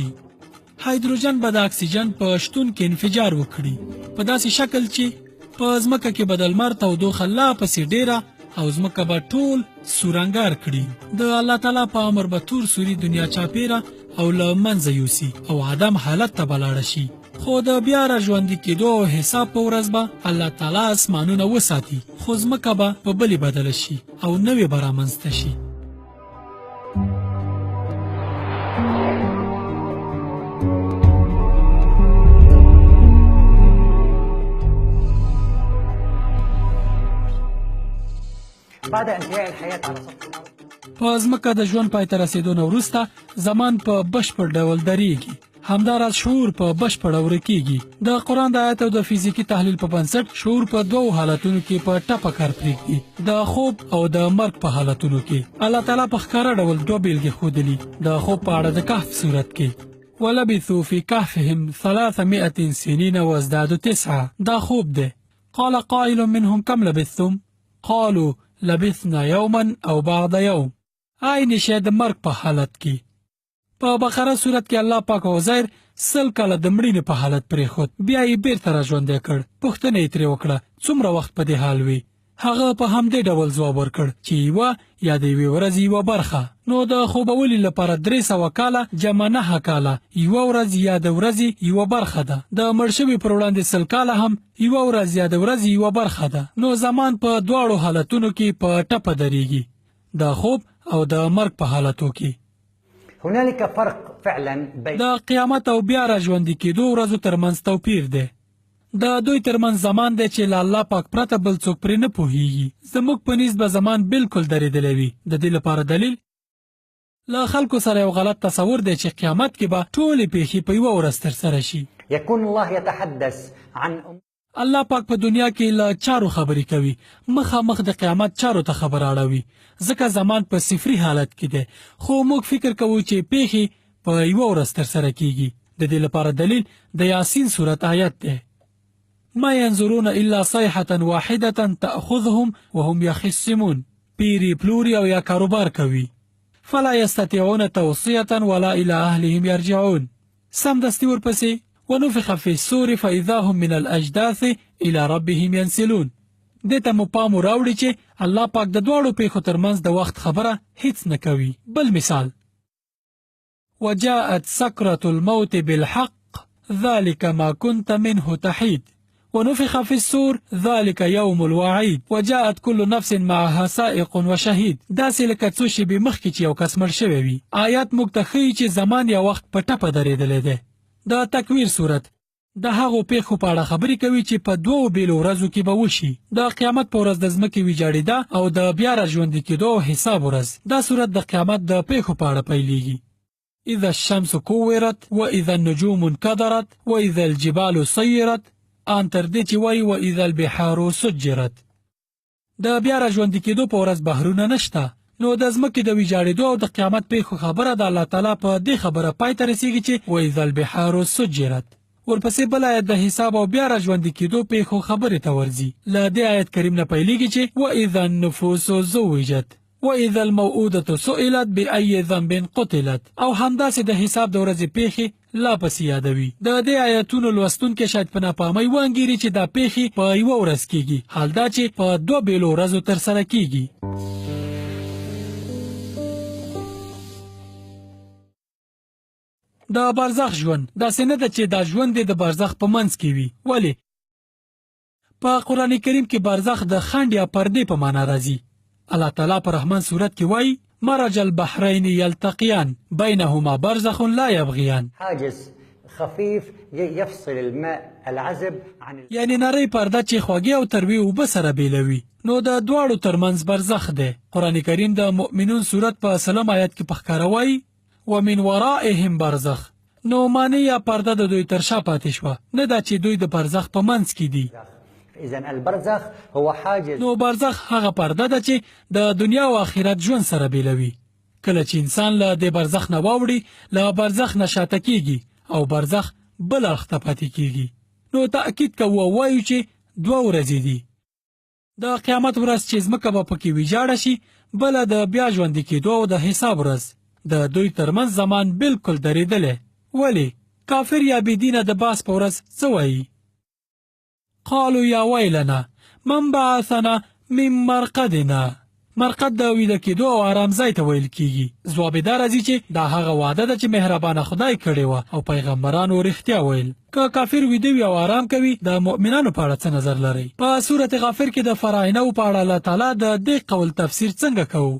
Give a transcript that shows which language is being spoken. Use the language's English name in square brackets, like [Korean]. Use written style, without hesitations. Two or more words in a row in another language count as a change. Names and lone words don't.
[Pashto] هایدروجن به د اکسیجن په شتون کې انفجار وکړي په داسې شکل چې په ځمکه کې به د لمر تودوخه لا پسې ډیره او ځمکه به ټول سورانګار کړي. د الله تعالی په امر به تور سوري دنیا چاپیره او له منځه یوسي او عدم حالت ته به لاړه شي. خو د بیا را ژوندي کېدو او حساب په ورځ به الله تعالی اسمانونه وساتي خو ځمکه به په بلې بدله شي او نوې به رامنځته شي. [Arabic] بعد انتهاء الحياة على سطح الأرض [Pashto] په ځمکه د ژوند پای ته رسیدو نه وروسته زمان په بشپړ ډول درېږي. همداراز شعور په بشپړه ورکېږي. د قرآن د آیت او د فزیکي تحلیل په بنسټ شعور په 2 حالتونو کې په ټپه کار پرېږدي. د خوب او د مرګ په حالتونو کې. الله تعالی په ښکاره ډول 2 بیلګې ښودلي. د خوب په اړه د کهف صورت کې [Arabic] ولبثوا في كهفهم 300 سنين وازدادوا 9. [Pashto] دا خوب دی. [Arabic] قال قائل منهم كم لبثتم قالوا لبثنا یوما او بعد یوم. [Pashto] عین شی د مرګ په حالت کې. په بقره صورت کې الله پاک عزیر 100 کاله د مړینې په حالت پرېښود بیا یې بیرته راژوندی کړ. پوښتنه یې ترې وکړه څومره وخت په دې حال وي؟ هغه په همدې ډول ځواب ورکړ چې یوه یا د یوې ورځې یوه برخه. نو د خوبولي لپاره 300 کاله جمع 9 کاله یوه ورځ یا د ورځې یوه برخه ده. د مړ شوي پر وړاندې 100 کاله هم یوه ورځ یا د ورځې یوه برخه ده. نو زمان په 2 حالتونو کې په ټپه درېږي. د خوب او د مرګ په حالتو کې. [Arabic] هنالك فرق فعلا بين [Pashto] د قیامت او بیا را ژوندي کېدو ورځو ترمنځ توپیر دی. د دوی ترمنځ زمان دی چې له الله پاک پرته بل څوک پرې نه پوهیږي. زموږ په نسبت به زمان بالکل درېدلی وي. د دې لپاره دلیل له خلکو سره یو غلط تصور دی چې قیامت کې به ټولې پیښې په یوه ورځ ترسره شي. [Arabic] يكون الله يتحدث عن [Pashto] الله پاک په دنیا کې له چارو خبرې کوي. مخامخ د قیامت چارو ته خبر اړوي ځکه زمان په صفري حالت کې دی. خو موږ فکر کوو چې پیښې په یوه ورځ ترسره کیږي. د دې لپاره دلیل د یاسین سورت آیت دی. [Arabic] ما ينظرون الا صيحة واحدة تأخذهم وهم يخصمون. [Pashto] پیری پلوری او یا کاروبار کوي. [Arabic] فلا يستطيعون توصية ولا الى اهلهم يرجعون. [Pashto] سم دستی ورپسې [Arabic] ونفخ في الصور فإذا هم من الأجداث إلى ربهم ينسلون. [Pashto] دته مو پام راوړي چې الله پاک د دواړو پیښو ترمنځ د وخت خبره هیڅ نه کوي. بل مثال [Arabic] وجاءت سكرة الموت بالحق ذلك ما كنت منه تحيد ونفخ في الصور ذلك يوم الوعيد وجاءت كل نفس معها سائق وشهيد. [Pashto] داسې لکه څو شېبې مخکې چې یو کس مړ شوی وي. آیات موږ ته ښیي چې زمان یا وخت په ټپه درېدلی دی. د تکویر صورت د هغو پیښو په اړه خبرې کوي چې په 2 بیلو ورځو کې به وشي. د قیامت په ورځ د ځمکې ویجاړېده او د بیا را ژوندي کېدو او حساب ورځ. دا صورت د قیامت د پیښو په اړه پیلېږي. [Arabic] اذا الشمس كورت واذا النجوم انكدرت واذا الجبال سيرت ان [Pashto] تر دې چې وایي [Arabic] واذا البحار سجرت. [Pashto] د بیا را ژوندي کېدو په ورځ بحرونه نشته. نو د ځمکې د ویجاړېدو او د قیامت پیښو خبره د الله تعالی په دې خبره پای ته رسېږي چې [Arabic] واذا البحار سجرت. [Pashto] ورپسې بل آیت د حساب او بیا را ژوندي کېدو پیښو خبرې ته ورځي. له دې آیت کریم نه پیلېږي چې [Arabic] واذا النفوس زوجت واذا الموءودة سئلت بأي ذنب قتلت. [Pashto] او همداسې د حساب د ورځې پیښې لا پسې یادوي. د دې آیتونو لوستونکي شاید په ناپامۍ وانګیري چې دا پیښې په یوه ورځ کېږي حال دا چې په 2 بیلو ورځو ترسره کېږي. د برزخ ژوند داسې نه ده چې دا ژوند د برزخ په منځ کې وي. ولې؟ په قرآن کریم کې برزخ د خنډ یا پردې په معنا راځي. الله تعالی په رحمان سورت کې وایي [Arabic] مرج البحرین یلتقیان بینهما برزخ لا یبغیان. حاجز خفيف يفصل الماء العذب عن [Pashto] یعنی نری پرده چې خوږې او تروی اوبه سره بیلوي، نو د دواړو ترمنځ برزخ دی. قرآن کریم د مؤمنون سورت په 3 آیت کې په ښکاره وایي [Arabic] ومن ورائهم برزخ. [Pashto] نو معنی یا پرده د دوی تر شا پاتې شوه، نه دا چې دوی د برزخ په منځ کې دي. [Arabic] إذن البرزخ هو حاجز. [Pashto] نو برزخ هغه پرده ده چې د دنیا او آخرت ژوند سره بیلوي. کله چې انسان له د برزخ نه واوړي، له برزخ نه شاته کیږي او برزخ بل اړخ ته پاتې کیږي. نو تأکید کوو وایو چې 2 ورځې دي. د قیامت ورځ چې ځمکه به پکې ویجاړه شي، بله د بیا ژوندي کېدو او د حساب ورځ. د دوی ترمنځ زمان بالکل درېدلی. ولې؟ کافر یا بېدینه د باس په ورځ څه وایي؟ [Arabic] قالوا یا ویلنا من بعثنا من مرقدنا. [Pashto] مرقد د ویده کېدو او آرام ځای ته ویل کیږي. ځواب یې دا راځي چې دا هغه وعده ده چې مهربانه خدای کړې وه او پیغمبرانو رښتیا ویل. که کافر ویده وي او آرام کوي، د مؤمنانو په اړه څه نظر لرئ؟ په سورت غافر کې د فراعنو په اړه الله تعالی د دې قول تفسیر څنګه کوو؟